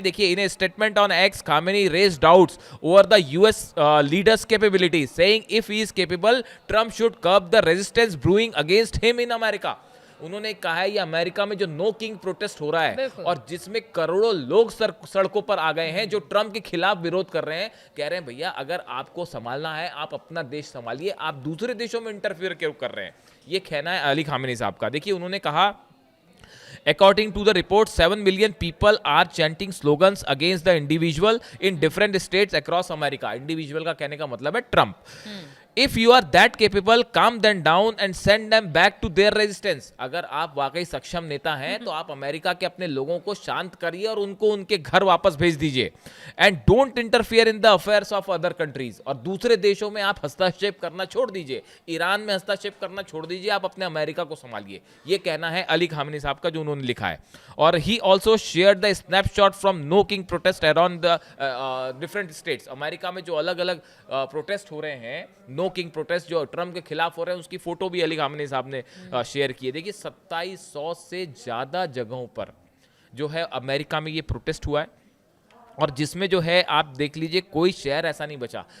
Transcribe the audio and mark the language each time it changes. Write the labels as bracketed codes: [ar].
[en] देखिए, in a statement on X, Khamenei raised doubts over the US leader's capability, saying if he is capable, Trump should curb the resistance brewing against him in America. [hi] उन्होंने कहा है, ये America में जो no king protest हो रहा है, और जिसमें करोड़ों लोग सड़कों पर आ गए हैं, जो ट्रंप के खिलाफ विरोध कर रहे हैं, कह रहे हैं भैया अगर आपको संभालना है, आप अपना देश संभालिए, आप दूसरे देशों में इंटरफियर क्यों कर रहे हैं। ये कहना है अली खामेनी साहब का। देखिए, उन्होंने कहा, [en] According to the report, 7 million people are chanting slogans against the individual in different states across America. [hi] Individual का कहने का मतलब है Trump. [en] If you are that capable, calm them down and send them back to their resistance. [hi] अगर आप वाकई सक्षम नेता हैं, तो आप अमेरिका के अपने लोगों को शांत करिए और उनको उनके घर वापस भेज दीजिए। [en] And don't interfere in the affairs of other countries. [hi] और दूसरे देशों में आप हस्तक्षेप करना छोड़ दीजिए, ईरान में हस्तक्षेप करना छोड़ दीजिए, आप अपने अमेरिका को संभालिए। ये कहना है अली खामेनी साहब का, जो उन्होंने लिखा है। [en] और he also shared the snapshot from no king protest around the different states. [hi] America में जो अलग अलग प्रोटेस्ट हो रहे हैं, नो किंग प्रोटेस्ट जो ट्रंप के खिलाफ हो रहे हैं, उसकी फोटो भी अली खामेनी साहब ने शेयर की है। देखिए, 2700 से ज्यादा जगहों पर जो है अमेरिका में ये प्रोटेस्ट हुआ है, और जिसमें जो है आप देख लीजिए, कोई शहर ऐसा नहीं बचा।